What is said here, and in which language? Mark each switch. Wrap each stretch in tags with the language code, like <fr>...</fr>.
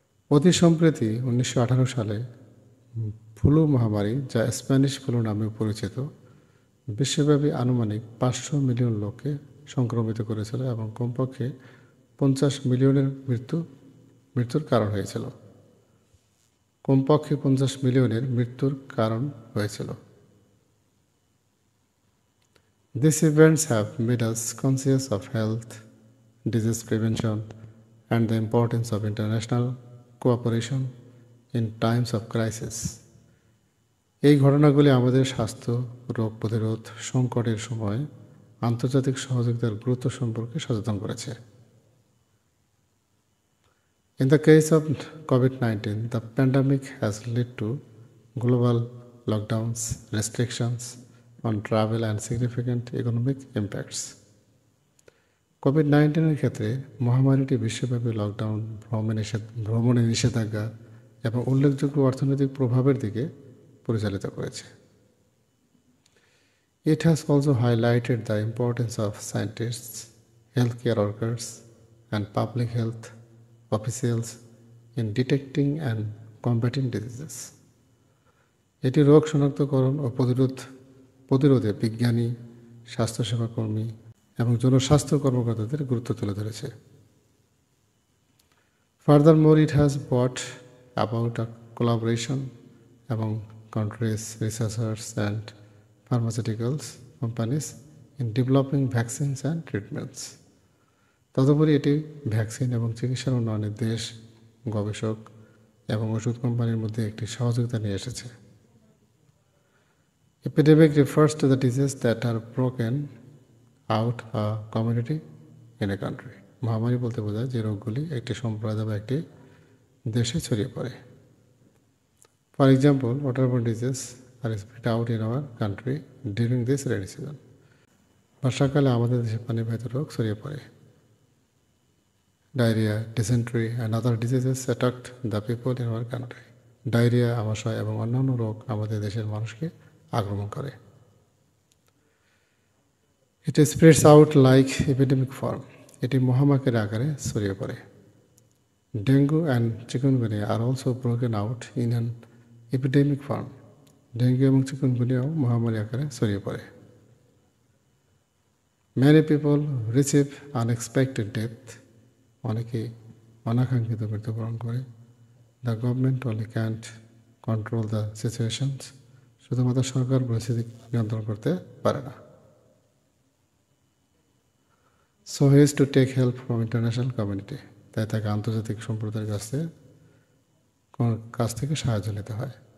<bn>অতি সম্প্রতি 1918 সালে ফ্লু মহামারী, যা স্প্যানিশ ফ্লু নামে পরিচিত, বিশ্বব্যাপী আনুমানিক 500 মিলিয়ন লোককে সংক্রমিত করেছিল এবং কমপক্ষে 50 মিলিয়নের মৃত্যুর কারণ হয়েছিল। কমপক্ষে 50 মিলিয়নের মৃত্যুর কারণ হয়েছিল।</bn> <en>These events have made us conscious of health, disease prevention, and the importance of international cooperation in times of crisis.</en> <bn>এই ঘটনাগুলি আমাদের স্বাস্থ্য, রোগ প্রতিরোধ, সংকটের সময় আন্তর্জাতিক সহযোগিতার গুরুত্ব সম্পর্কে সচেতন করেছে।</bn> <en>In the case of COVID-19, the pandemic has led to global lockdowns, restrictions on travel, and significant economic impacts.</en> <bn>COVID-19 এর ক্ষেত্রে মহামারীটি বিশ্বব্যাপী লকডাউন, ভ্রমণে নিষেধাজ্ঞা এবং উল্লেখযোগ্য অর্থনৈতিক প্রভাবের দিকে পরিচালিত করেছে।</bn> <en>It has also highlighted the importance of scientists, healthcare workers, and public health officials in detecting and combating diseases.</en> <bn>এটি রোগ শনাক্তকরণ ও প্রতিরোধে বিজ্ঞানী, স্বাস্থ্যসেবা কর্মী এবং জনস্বাস্থ্য কর্মকর্তাদের গুরুত্ব তুলে ধরেছে।</bn> <en>Furthermore, it has brought about a collaboration among countries, researchers, and pharmaceuticals companies in developing vaccines and treatments.</en> <bn>তদুপরি এটি ভ্যাকসিন এবং চিকিৎসার উন্নয়নে দেশ, গবেষক এবং ওষুধ কোম্পানির মধ্যে একটি সহযোগিতা নিয়ে এসেছে।</bn> <en>Epidemic refers to the diseases that are broken out a community in a country.</en> <bn>মহামারী বলতে বোঝায় যে রোগগুলি একটি সম্প্রদায় বা একটি দেশে ছড়িয়ে পড়ে।</bn> <en>For example, waterborne diseases are spread out in our country during this rainy season.</en> <bn>বর্ষাকালে আমাদের দেশে পানিবাহিত রোগ ছড়িয়ে পড়ে।</bn> <en>Diarrhea, dysentery, and other diseases attacked the people in our country.</en> <bn>Diarrhoea, আমাশয় এবং অন্যান্য রোগ আমাদের দেশের মানুষকে আক্রমণ করে।</bn> <en>It spreads out like epidemic form.</en> <bn>এটি মহামারীর আকারে ছড়িয়ে পড়ে।</bn> <en>Dengue and chikungunya are also broken out in an epidemic form.</en> <bn>Dengue এবং চিকুনগুনিয়াও মহামারী আকারে ছড়িয়ে পড়ে।</bn> <en>Many people receive unexpected death.</en> <bn>অনেকেই অনাকাঙ্ক্ষিত মৃত্যুবরণ করে।</bn> <en>The government only can't control the situations.</en> <bn>শুধুমাত্র সরকার পরিস্থিতি নিয়ন্ত্রণ করতে পারে না।</bn> <en>So he is to take help from international community.</en> <bn>তাই তাকে আন্তর্জাতিক সম্প্রদায়ের কাছ থেকে সাহায্য নিতে হয়।</bn>